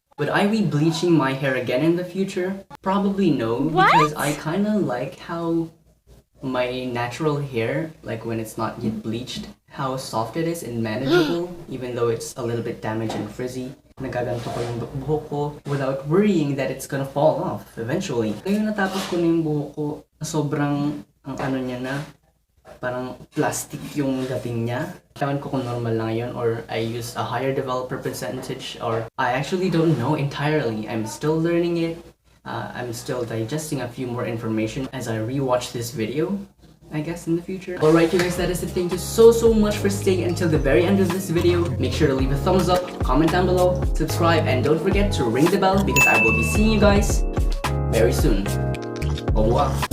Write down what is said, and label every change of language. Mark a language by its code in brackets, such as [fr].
[en] Would I be bleaching my hair again in the future? Probably no, because I kinda like how my natural hair, like when it's not yet bleached, how soft it is and manageable, even though it's a little bit damaged and frizzy. [tl] Nagaganto ko yung buhok ko [en] without worrying that it's gonna fall off eventually. [tl] Ngayon natapos ko na yung buhok ko, sobrang ang ano niya na, parang plastic yung dating niya. Ewan ko kung normal lang yun [en] or I use a higher developer percentage or I actually don't know entirely. I'm still learning it. I'm still digesting a few more information as I rewatch this video, I guess, in the future. Alright you guys, that is it. Thank you so much for staying until the very end of this video. Make sure to leave a thumbs up, comment down below, subscribe, and don't forget to ring the bell because I will be seeing you guys very soon. [fr] Au revoir.